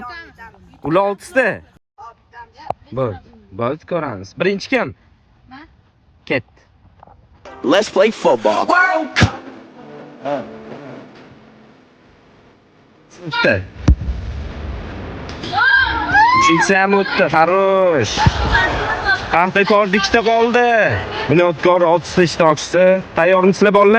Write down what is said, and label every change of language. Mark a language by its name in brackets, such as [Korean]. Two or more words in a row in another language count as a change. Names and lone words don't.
[Uzbek] Ular 6 ta. Bo'ldi, ko'ramiz. Birinchi kim? Men. Ket. [English] Let's play football. [Uzbek] O'tdi. Uchinchisi ham o'tdi. Xarosh. Paxtakor 2 ta qoldi. Bunyotkor 6 ta ishtirokchisi. Tayyormisizlar bolalar?